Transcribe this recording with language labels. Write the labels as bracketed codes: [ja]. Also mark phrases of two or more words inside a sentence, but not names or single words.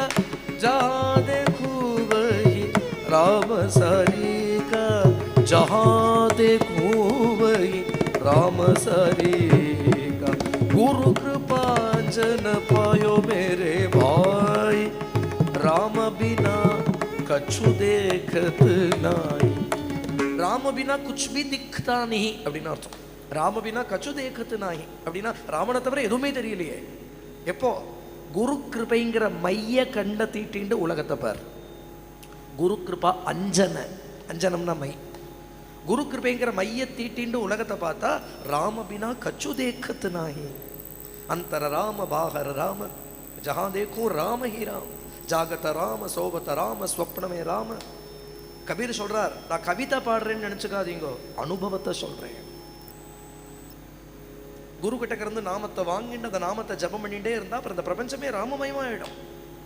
[hi] जहाँ देखूं वही राम सारी का, जहाँ देखूं वही राम सारी का। गुरु कृपांजन पायो मेरे भाई, राम बिना कछु देखत नाई। राम बिना कुछ भी दिखता नहीं [ta] அப்படின்னு அர்த்தம். [hi] राम बिना कछु देखत नाई [ta] அப்படின்னா ராமனை தவிர எதுவுமே தெரியலையே. எப்போ? குரு கிருபைங்கிற மைய கண்ட தீட்டிண்டு உலகத்தை பார். குரு கிருபா அஞ்சன, அஞ்சனம்னா மை. குரு கிருபைங்கிற மைய தீட்டிண்டு உலகத்தை பார்த்தா [hi] राम बिना कछु देखत नाई. अंतर राम बाहर राम, जहाँ देखूं राम ही राम। जागत राम सोवत राम, स्वप्न में राम। [ta] கபீர் சொல்றார், நான் கவிதை பாடுறேன்னு நினைச்சுக்காதீங்க, அனுபவத்தை சொல்றேன். குரு கிட்ட இருந்து நாமத்தை வாங்கிட்டு அந்த நாமத்தை ஜபம் பண்ணிட்டே இருந்தா அப்புறம் இந்த பிரபஞ்சமே ராமமயமாயிடும்.